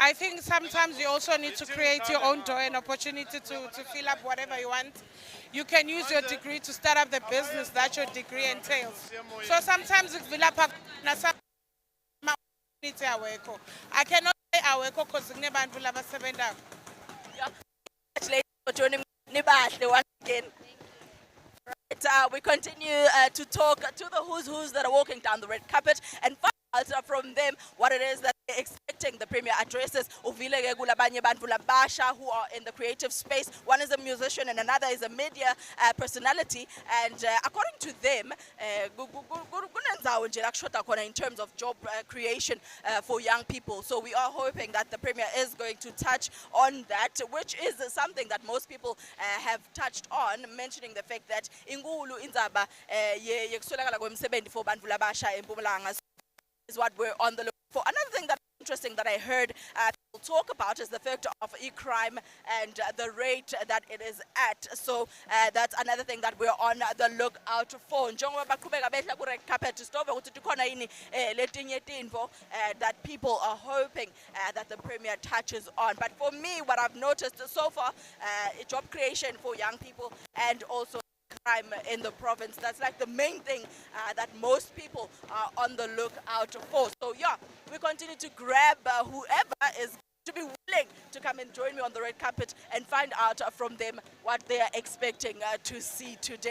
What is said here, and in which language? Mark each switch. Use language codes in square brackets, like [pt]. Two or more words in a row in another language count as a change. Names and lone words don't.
[en] I think sometimes you also need to create your own door and opportunity to fill up whatever you want. You can use your degree to start up the business that your degree entails. So sometimes it's fill up I cannot say aweko because [ss] kunebantu labasebenzako. [en] Yeah. Congratulations for joining me once again. Right, we continue to talk to the who's that are walking down the red carpet and find out from them what it is that they're expecting the Premier addresses. [ss] Uvileke kulabanye bantu labasha [en] who are in the creative space. One is a musician and another is a media personality. And according to them, in terms of job creation for young people. So we are hoping that the Premier is going to touch on that, which is something that most people have touched on, mentioning the fact that [ss] inkulu indzaba yekuswelakala kwemisebenzi [en] for [ss] bantu labasha eMpumalanga [en] is what we're on the look for. Another thing that's interesting that I heard people talk about is the fact of e-crime and the rate that it is at. So that's another thing that we're on the lookout for. [ss] Njengoba baqhubeka behla ku [en] red carpet [ss] stove ukuthi tikhona yini letinye tinvo [en] that people are hoping that the Premier touches on. But for me, what I've noticed so far, job creation for young people and also crime in the province. That's like the main thing that most people are on the lookout for. So yeah, we continue to grab whoever is to be willing to come and join me on the red carpet and find out from them what they are expecting to see today.